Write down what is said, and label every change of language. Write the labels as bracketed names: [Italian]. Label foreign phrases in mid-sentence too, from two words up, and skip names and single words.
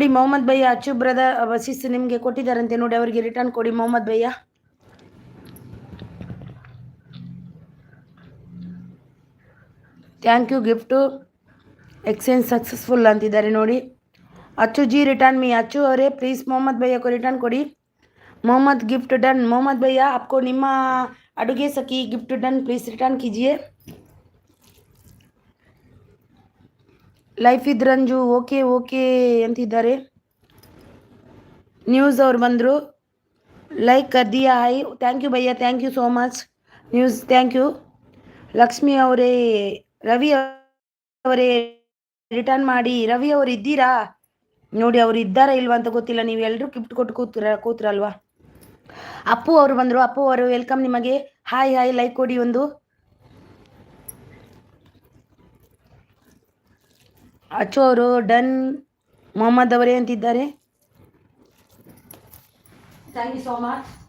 [Kannada] ಮೊಹಮ್ಮದ್ ಭಯ್ಯ ಅಚ್ಚು ಬ್ರದರ್ ವಸಿಸ್ ನಿಮಗೆ ಕೊಟ್ಟಿದ್ದಾರಂತೆ ನೋಡಿ, ಅವರಿಗೆ ರಿಟರ್ನ್ ಕೊಡಿ ಮೊಹಮ್ಮದ್ ಭಯ್ಯ. [English] thank you gift exchange successful [Kannada] ಅಂತಿದ್ದಾರೆ ನೋಡಿ. [English] ಅಚ್ಚು ಜಿ return me. [Kannada] ಅಚ್ಚು ಅವರೇ ಪ್ಲೀಸ್ ಮೊಹಮ್ಮದ್ ಭಯ್ಯಕ್ಕೂ ರಿಟರ್ನ್ ಕೊಡಿ. [English] मोहम्मद gift done. [Hindi] मोहम्मद भैया आपको निम्मा अಡುಗೆ सखी [English] gift done please return [Hindi] कीजिए. [Kannada] ಲೈಫ್ ಇದ್ ರಂಜು ಓಕೆ ಓಕೆ ಅಂತಿದ್ದಾರೆ. ನ್ಯೂಸ್ ಅವ್ರು ಬಂದರು, ಲೈಕ್ [Hindi] कर दिया. [English] hi thank you ಭಯ್ಯ, thank you so much ನ್ಯೂಸ್, thank you. [Kannada] ಲಕ್ಷ್ಮಿ ಅವರೇ, ರವಿ ಅವರೇ ರಿಟರ್ನ್ ಮಾಡಿ. ರವಿ ಅವರು ಇದ್ದೀರಾ ನೋಡಿ, ಅವರು ಇದ್ದಾರಾ ಇಲ್ವಾ ಅಂತ ಗೊತ್ತಿಲ್ಲ. ನೀವು ಎಲ್ಲರೂ ಗಿಫ್ಟ್ ಕೊಟ್ಟು ಕೂತ್ರಲ್ವಾ. ಅಪ್ಪು ಅವರು ಬಂದರು. ಅಪ್ಪು ಅವರು ವೆಲ್ಕಮ್ ನಿಮಗೆ. [English] hi hi, [Kannada] ಲೈಕ್ ಕೊಡಿ ಒಂದು. ಅಚ್ಚು ಅವರು ಡನ್. ಮೊಹಮ್ಮದ್ ಅವರೇ ಅಂತಿದ್ದಾರೆ. [English] thank you so much.